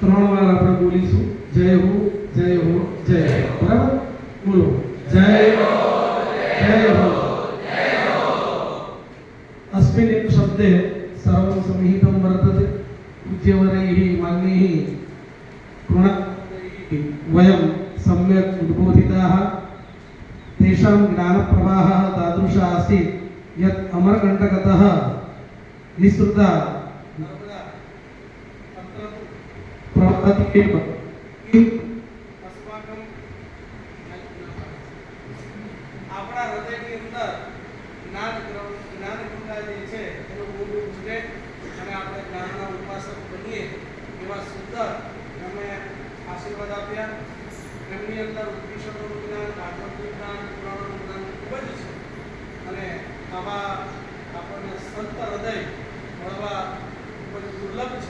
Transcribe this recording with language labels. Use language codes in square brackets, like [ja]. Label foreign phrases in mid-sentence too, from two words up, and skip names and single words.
[gu] 3 વાર આપણે બોલીશું જય હો જય હો જય હો. બરાબર બોલો જય હો જય હો જય હો. [sa] अस्मिन् एक शब्दे सर्वं समिहितं वर्तते पूज्यवरैः मान्यैः कृणातैः वयं सम्यक् उद्बोधिताः. तेषां ज्ञानप्रवाहः तादृशः आसीत् यत् अमरकण्टकतः निःसृता नर्मदा तत्र प्रवहति एव. [gu] अस्माकं આપણા હૃદયની અંદર જ્ઞાનગંગા જે છે એનું બોલવું ઉઠે અને આપણે જ્ઞાનના ઉપાસક બનીએ એવા સુંદર અમે આશીર્વાદ આપ્યા. એમની અંદર ઉપનિષદોનું જ્ઞાન, ભાગવતનું જ્ઞાન, પુરાણોનું જ્ઞાન ખૂબ જ છે અને આવા આપણને સંત હૃદય મળવા ખૂબ જ દુર્લભ છે.